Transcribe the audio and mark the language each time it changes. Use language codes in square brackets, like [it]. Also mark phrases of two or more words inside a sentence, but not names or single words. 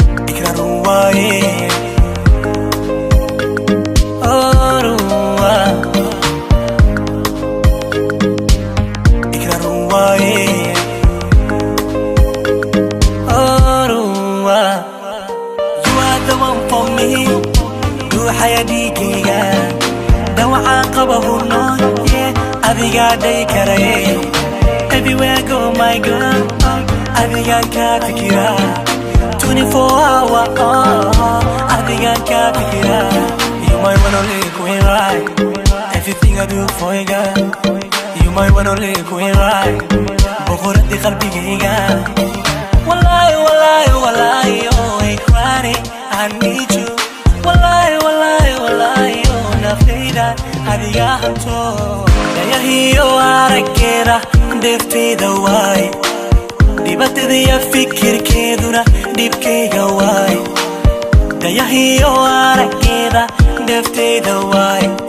[so] Ikrarun waaye. Oh, run waa. Ikrarun waaye. Oh, run waa. [en] You are the one for me. [so] Ruuxaya dhiigayga. Dhawacaan qaba hunoon, yeah. Adigaa day karaye. [en] Everywhere I go, my girl. [so] Adigaan kaa fikira. [en] Twenty-four hour, oh, oh. [so] Adigaan kaa fikira. [en] You my one only queen, right? Everything I do for you, girl. You my one only queen, right? [so] Boqoradii qalbigayga. [ar] Wallahi, wallahi, wallahi, [en] oh, I cry, I need you. [ar] Wallahi, wallahi, wallahi, [so] oh, naftayda adigaa hanto. Dayahiyo araggeeda, dheefteeda waay. Dhibaatadiya fikirkeeduna dhibkayga waay. Dayahiyo araggeeda, dheefteeda waay.